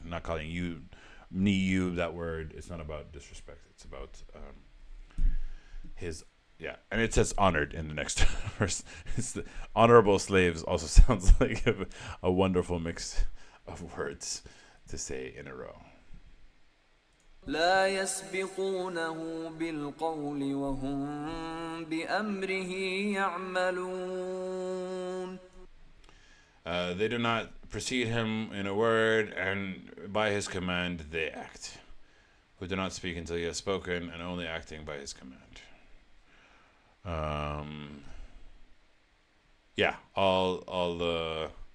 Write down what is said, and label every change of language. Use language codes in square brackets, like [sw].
[en] Not calling you, that word. It's not about disrespect. It's about his. Yeah, and it says honored in the next verse. It's the honorable slaves also sounds like a wonderful mix of words to say in a row. [ar] لا يسبقونه بالقول وهم بأمره يعملون. [en] They do not precede him in a word, and by his command they act. Who do not speak until he has spoken, and only acting by his command. Yeah, all the.